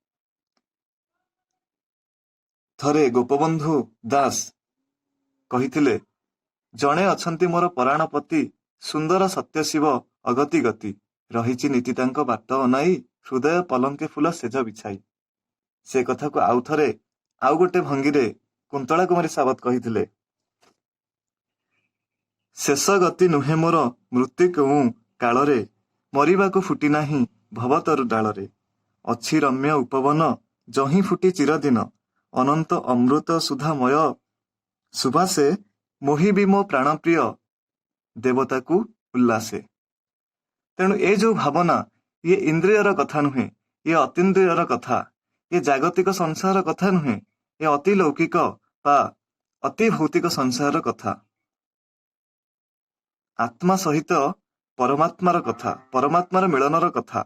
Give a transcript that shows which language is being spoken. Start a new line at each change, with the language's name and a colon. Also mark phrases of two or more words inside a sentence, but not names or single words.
Odia: ଥରେ ଗୋପବନ୍ଧୁ ଦାସ କହିଥିଲେ, ଜଣେ ଅଛନ୍ତି ମୋର ପରାଣପତି ସୁନ୍ଦର ସତ୍ୟ ଶିବ ଅଗତି ଗତି ରହିଛି ନୀତି ତାଙ୍କୋ ବାଟ ଅନାଇ ହୃଦୟ ପଲଙ୍କେ ଫୁଲ ସେଜ ବିଛାଇ। ସେ କଥା କୋ ଆଉ ଥରେ ଆଉ ଗୋଟେ ଭଙ୍ଗୀ କୁନ୍ତଳା କୁମାରୀ ସାବତ କହିଥିଲେ, ଶେଷ ଗତି ନୁହେ ମୋର ମୃତ୍ୟୁ କେଉ କାଳରେ ମରିବା କୋ ଫୁଟୀ ନାହି ଭବତରୁ ଡାଳରେ ଅଛି ରମ୍ୟ ଉପବନ ଯହି ଫୁଟୀ ଚିରଦିନ ଅନନ୍ତ ଅମୃତ ସୁଧାମୟ ସୁବାସେ ମୋହିବି ମୋ ପ୍ରାଣପ୍ରିୟ ଦେବତା କୋ ଉଲ୍ଲାସେ। ତେଣୁ ଏ ଯୋଉ ଭାବନା, ଇଏ ଇନ୍ଦ୍ରିୟର କଥା ନୁହେଁ, ଇଏ ଅତୀନ୍ଦ୍ରିୟର କଥା, ଇଏ ଜାଗତିକ ସଂସାର କଥା ନୁହେଁ, ଏ ଅତି ଲୌକିକ ବା ଅତି ଭୌତିକ ସଂସାରର କଥା। ଆତ୍ମା ସହିତ ପରମାତ୍ମାର କଥା, ପରମାତ୍ମାର ମିଳନର କଥା।